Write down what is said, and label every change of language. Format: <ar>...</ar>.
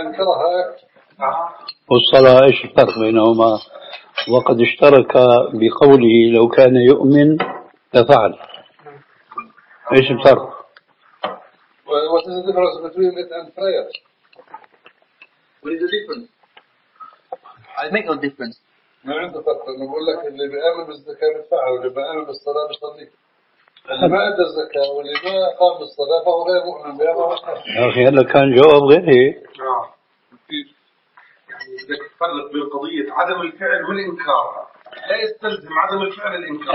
<ar>أنكرها والصلاة إيش الفرق بينهما؟ وقد اشترك بقوله لو كان يؤمن لفعل. إيش الفرق؟</ar> <en>What is the difference between it and prayer? What is the difference? I make no difference.</en> <ar>ما عنده فرق. نقول لك اللي بيأمن بالزكاة بالفعل بالصلاة اللي ما أدى الزكاة واللي ما قام بالصلاة فهو غير مؤمن بها. يا أخي هلا كان جواب غير هيك. نعم. يعني بدك تفرق بين قضية عدم الفعل والإنكار. لا يستلزم عدم الفعل الإنكار.</ar>